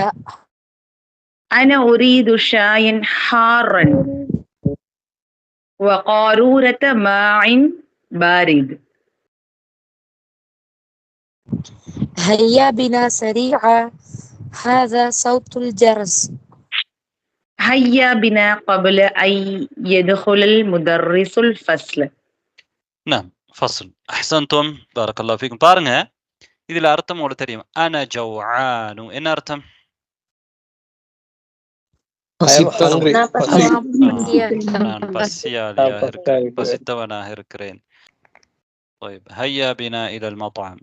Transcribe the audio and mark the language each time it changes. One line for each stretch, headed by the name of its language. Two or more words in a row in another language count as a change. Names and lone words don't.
Arabic: أنا أريد شاي حارا وقارورة ماء بارد. هيا بنا سريعا هذا صوت الجرس. هيا بنا قبل أن يدخل المدرس الفصل. نعم فصل. أحسنتم بارك الله فيكم.
Tamil: பாருங்க, இதுல அர்த்தம் உங்களுக்கு தெரியும்.
Arabic: أنا جوعان
Tamil: என்ன அர்த்தம்? நான் பசித்தவனாக இருக்கிறேன்.
Arabic: هيا بنا إلى المطعم.